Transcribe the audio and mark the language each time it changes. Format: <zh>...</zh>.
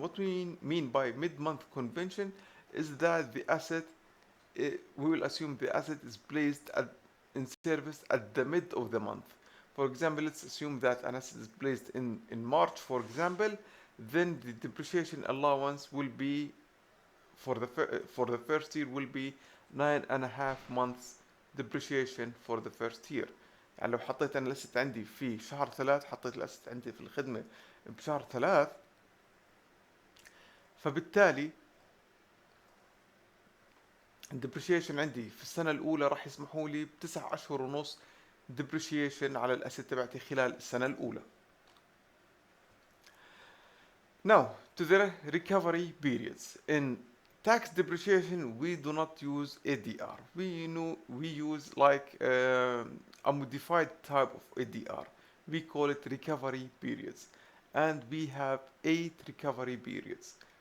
<en>What we mean by mid-month convention is that the asset, we will assume the asset is placed in service at the mid of the month. For example, let's assume that an asset is placed in March, for example. Then the depreciation allowance will be for the first year will be 9.5 months depreciation for the first year.</en> <ar>يعني لو حطيت انا الاسد عندي في شهر 3، حطيت الاسد عندي في الخدمة بشهر 3، فبالتالي الديبريشيشن عندي في السنة الأولى راح يسمحوا لي ب9 أشهر ونص depreciation على الاسد تبعتي خلال السنة الأولى.</ar> <en>Now, to the recovery periods. In tax depreciation, we do not use ADR. We use like a modified type of ADR. We call it recovery periods. And we have 8 recovery periods.</en>